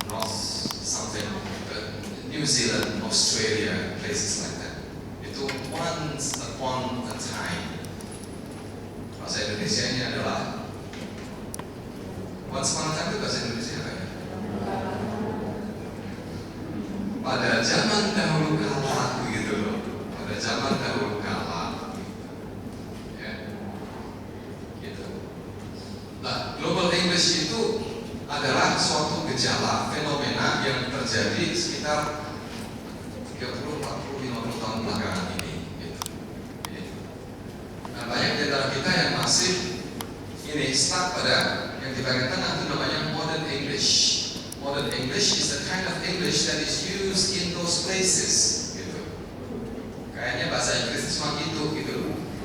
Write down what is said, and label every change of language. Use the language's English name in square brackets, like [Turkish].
[English] North something, New Zealand, Australia, places like that. Itu once upon a time. [Indonesian] Bahasa Indonesia ini adalah [English] once upon a time [Indonesian] itu bahasa Indonesia apa ya? Pada zaman dahulu kala, begitu loh. Pada zaman dahulu kala, ya, gitu. Nah, global English itu adalah suatu gejala, fenomena yang terjadi sekitar 30, 40, 50 tahun belakangan ini. Nah, banyak di antara kita yang masih ini stuck pada yang di bagian tengah itu namanya modern English. [English] Modern English is the kind of English that is used in those places, gitu. [Indonesian] Kayaknya bahasa Inggris cuma gitu.